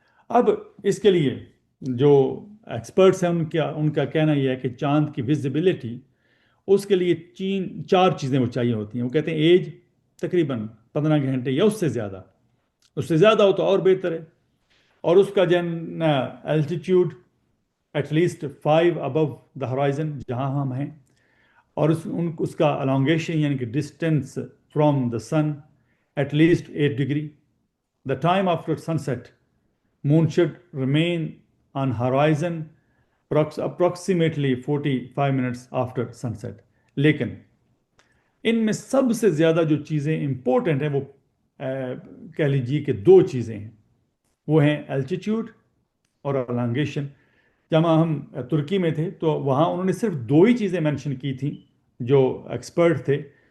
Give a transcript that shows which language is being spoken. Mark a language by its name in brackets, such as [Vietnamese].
[Urdu] اب اس کے لیے جو ایکسپرٹس ہیں ان کا کہنا یہ ہے کہ چاند کی ویزیبلٹی، اس کے لیے 4 چیزیں وہ چاہیے ہوتی ہیں. وہ کہتے ہیں ایج تقریباً 15 گھنٹے یا اس سے زیادہ ہو تو اور بہتر ہے، اور اس کا جو ہے [English] altitude at least 5 above the horizon [Urdu] جہاں ہم ہیں، اور اس کا الانگیشن یعنی کہ [English] Distance from the sun at least 8 degree. The time after sunset moon should remain on horizon approximately 45 minutes after sunset. [Urdu] لیکن ان میں سب سے زیادہ جو چیزیں امپورٹنٹ ہیں وہ کہہ لیجیے کہ 2 چیزیں ہیں، وہ ہیں الٹیٹیوڈ اور الانگیشن. جب ہم ترکی میں تھے تو وہاں انہوں نے صرف 2 ہی چیزیں مینشن کی تھیں جو ایکسپرٹ تھے،